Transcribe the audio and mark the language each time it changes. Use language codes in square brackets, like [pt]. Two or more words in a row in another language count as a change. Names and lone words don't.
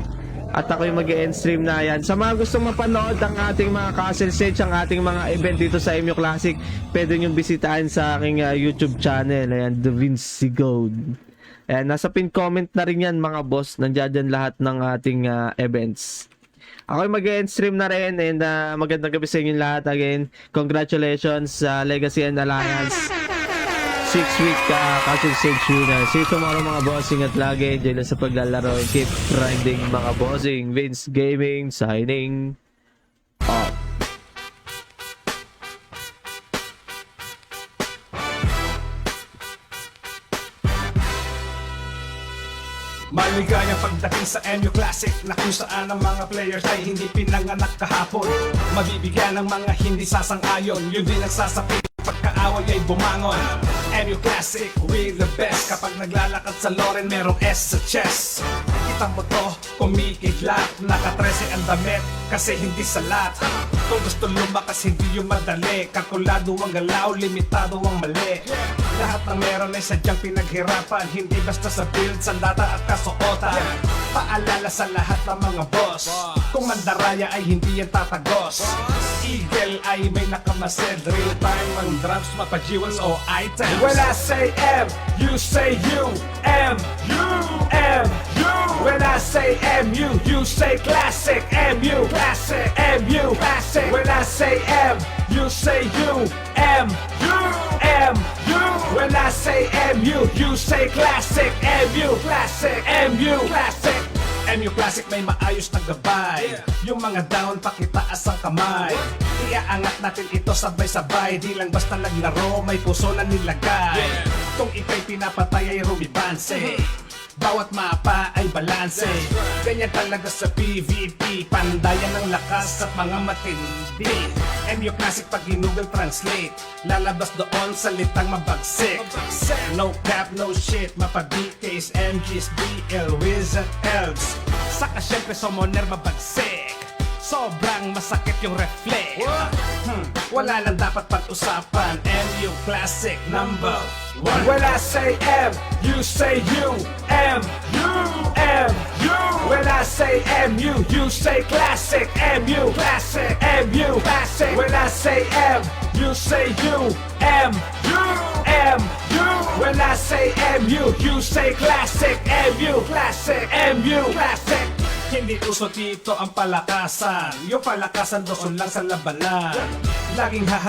[tl] At ako yung mag-end stream na yan. Sa mga gustong mapanood ang ating mga [en] castle stage, [tl] ang ating mga event dito sa MU Classic, pwede nyo bisitahin sa aking YouTube channel. Ayan, The Vince Sigod. Ayan, nasa [en] pin comment [tl] na rin yan mga boss. Nandiyan dyan lahat ng ating events. Ako yung mag-end stream na rin. And magandang gabi sa inyo lahat. Again, congratulations sa Legacy and Alliance 6-week [en] castle stage winner. See you tomorrow [tl] mga bossing at lagi enjoy lang sa paglalaro. [en] Keep grinding mga bossing. Vince Gaming signing off. [tl] Maligayang pagdating sa MU Classic na kung saan ang mga players ay hindi pinanganak kahapon. Mabibigyan ng mga hindi sasang-ayon, yun din ang sasapit pagkaaway ay bumangon. [en] MU Classic, we the best. [tl] Kapag naglalakad sa Loren, merong S sa chest. Kita mo to, kumikidlat. Naka-13 ang damit, kasi hindi salat. Kung gusto lumakas, hindi yung madali. Kalkulado ang galaw, limitado ang mali. Lahat ng meron ay sadyang pinaghirapan. Hindi basta sa build, sandata at kasuotan. Paalala sa lahat ng mga boss, kung mandaraya ay hindi yan tatagos. Eagle ay may nakamasid. [en] Real time [tl] ang drops, mapa-jewels o items. [en] When I say M, you say U. M, U, M, U. When I say MU, you say classic. MU, classic. MU, classic. When I say M, you say U. M, U, M, U. When I say MU, you say classic. [tl] MU, classic. MU, classic. MU Classic may maayos na gabay. Yung mga down, pakitaas ang kamay. Iaangat natin ito sabay-sabay. Di lang basta naglaro, may puso na nilagay. Kung ika'y pinapatay ay rumibanse. Bawat mapa ay balanse. Ganyan talaga sa PvP. Pandayan ng lakas at mga matindi. MU Classic pag Google Translate, lalabas doon salitang mabagsik. [en] No cap, no shit. Mapa-BKs, MGs, BL, Wizard, Elves. [tl] Saka syempre summoner mabagsik. Sobrang masakit yung reflect. Wala lang dapat pag-usapan. [en] MU Classic number 1. When I say M, you say U. M, U, M, U. When I say MU, you say classic. MU, classic. MU, classic. When I say M, you say U. M, U, M, U. When I say MU, you say classic. MU, classic. MU, classic. [tl] Hindi uso dito ang palakasan. Yung palakasan doon lang sa labanan. Laging